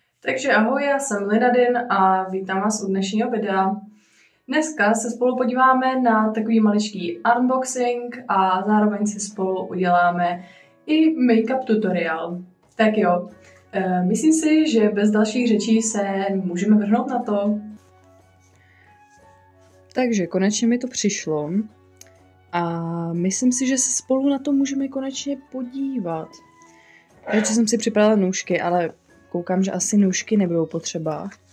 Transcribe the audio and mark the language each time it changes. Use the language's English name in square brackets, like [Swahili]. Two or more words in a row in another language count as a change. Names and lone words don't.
[Czech] Takže ahoj, já jsem Linadin a vítám vás u dnešního videa. Dneska se spolu podíváme na takový maličký unboxing a zároveň si spolu uděláme i make-up tutoriál. Tak jo, myslím si, že bez dalších řečí se můžeme vrhnout na to. Takže konečně mi to přišlo a myslím si, že se spolu na to můžeme konečně podívat. Radši jsem si připravila nůžky, ale koukám, že asi nůžky nebudou potřeba.